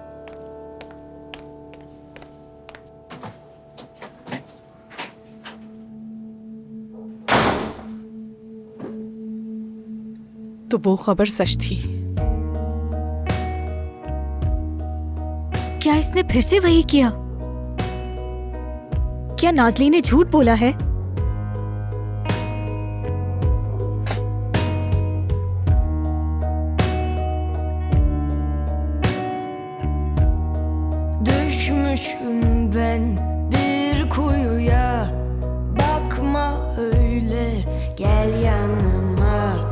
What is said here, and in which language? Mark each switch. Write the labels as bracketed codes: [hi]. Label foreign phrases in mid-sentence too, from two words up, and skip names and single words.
[hi] तो वो खबर सच थी। क्या इसने फिर से वही किया? क्या नाज़ली ने झूठ बोला है? [tr] Düşmüşüm ben bir kuyuya, bakma öyle, gel yanıma.